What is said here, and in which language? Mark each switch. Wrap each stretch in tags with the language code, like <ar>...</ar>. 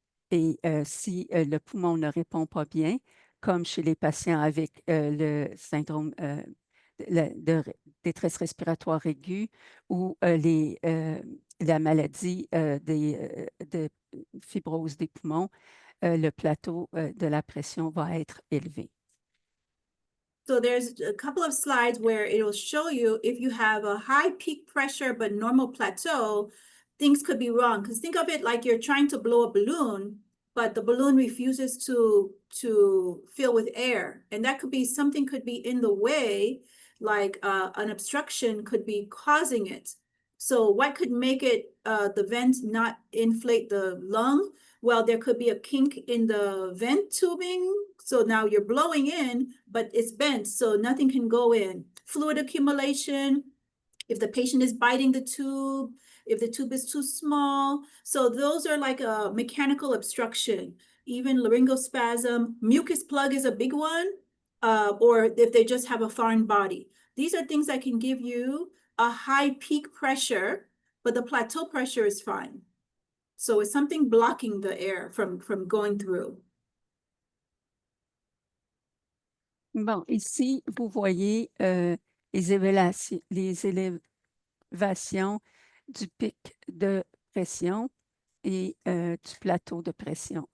<fr>Et si le poumon ne répond pas bien, comme chez les patients avec le syndrome de détresse respiratoire aiguë ou la maladie de fibrose des poumons, le plateau de la pression va être élevé.</fr> <en>So there's a couple of slides where it'll show you if you have a high peak pressure but normal plateau, things could be wrong. Because think of it like you're trying to blow a balloon, but the balloon refuses to fill with air. And that could be something could be in the way, like an obstruction could be causing it. So what could make it the vent not inflate the lung? Well, there could be a kink in the vent tubing. So now you're blowing in, but it's bent, so nothing can go in. Fluid accumulation, if the patient is biting the tube, if the tube is too small. So those are like a mechanical obstruction. Even laryngospasm, mucus plug is a big one, or if they just have a foreign body. These are things that can give you a high peak pressure, but the plateau pressure is fine. So it's something blocking the air from going through.</en> <fr>Bon, ici, vous voyez les élévations du pic de pression et du plateau de pression.</fr>